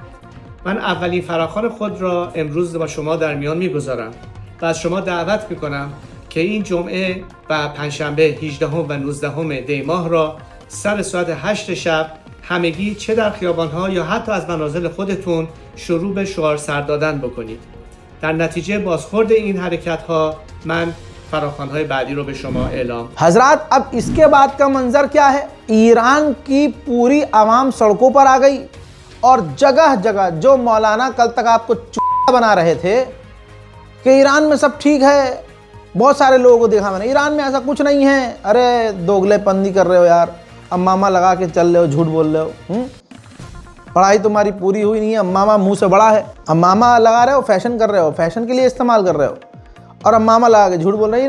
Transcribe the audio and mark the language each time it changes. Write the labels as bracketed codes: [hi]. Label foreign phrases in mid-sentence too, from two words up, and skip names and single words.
[fa] من اولین فراخوان خود را امروز با شما در میان میگذارم و از شما دعوت میکنم که این جمعه و پنجشنبه 18 و 19 دی ماه را سر ساعت 8 شب همگی چه در خیابان‌ها یا حتی از منازل خودتون شروع به شعار سر دادن بکنید. در نتیجه بازخورد این حرکت‌ها من फराखवानों بعدی رو به شما اعلام। [hi] हजरात, अब इसके बाद का मंजर क्या है? ईरान की पूरी आवाम सड़कों पर आ गई और जगह जगह जो मौलाना कल तक आपको चूतिया बना रहे थे कि ईरान में सब ठीक है, बहुत सारे लोगों को देखा मैंने, ईरान में ऐसा कुछ नहीं है, अरे दोगलेपंदी कर रहे हो यार, अम्मामा लगा के चल रहे हो, झूठ बोल रहे हो, पढ़ाई तुम्हारी पूरी हुई नहीं है, अम्मामा मुंह से बड़ा है, अम्मामा लगा रहे हो, फैशन कर रहे हो, फैशन के लिए इस्तेमाल कर रहे हो और अम्मामा लगा के झूठ बोल रहे हो।